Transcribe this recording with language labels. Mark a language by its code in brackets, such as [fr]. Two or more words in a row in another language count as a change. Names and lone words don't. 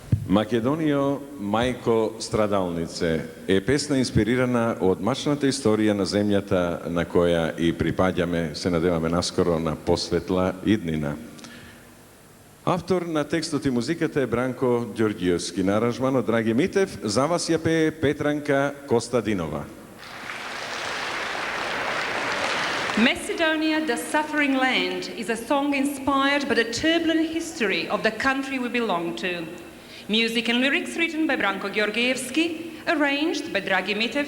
[mk] Македонијо, мајко страдалнице, е песна инспирирана од мачната историја на земјата на која и припаѓаме, се надеваме наскоро, на посветла иднина. Автор на текстот и музиката е Бранко Ѓорѓиевски, на аранжманот Драги Митев, за вас ја пее Петранка Костадинова. [en] Macedonia, the Suffering Land, is a song inspired by the turbulent history of the country we belong to. Music and lyrics written by Branko Ѓorѓievski, arranged by Dragi Mitev.